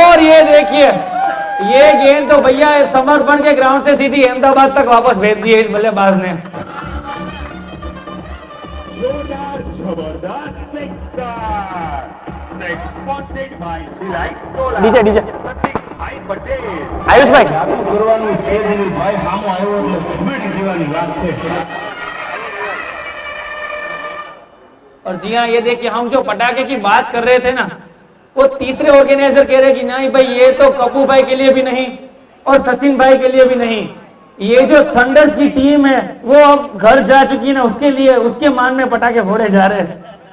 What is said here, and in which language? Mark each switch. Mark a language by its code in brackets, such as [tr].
[hi] और ये देखिए, ये गेंद तो भैया समर्पण के ग्राउंड से सीधी अहमदाबाद तक वापस भेज दी है इस बल्लेबाज ने। जोरदार जबरदस्त sixer, sponsored by delight solar, DJ DJ प्रतीक भाई पटेल। [gu] આયુષભાઈ જાતો કરવાનું છે જ નહીં ભાઈ, સામું આવ્યું એટલે ભૂલી દેવાની વાત છે। [hi] और जी हाँ, ये देखिए, हम जो पटाखे की बात कर रहे थे ना, वो तीसरे ऑर्गेनाइजर कह रहे कि नहीं भाई, ये तो कपू भाई के लिए भी नहीं और सचिन भाई के लिए भी नहीं, ये जो थंडर्स की टीम है वो अब घर जा चुकी है ना, उसके लिए, उसके मान में पटाखे फोड़े जा रहे हैं।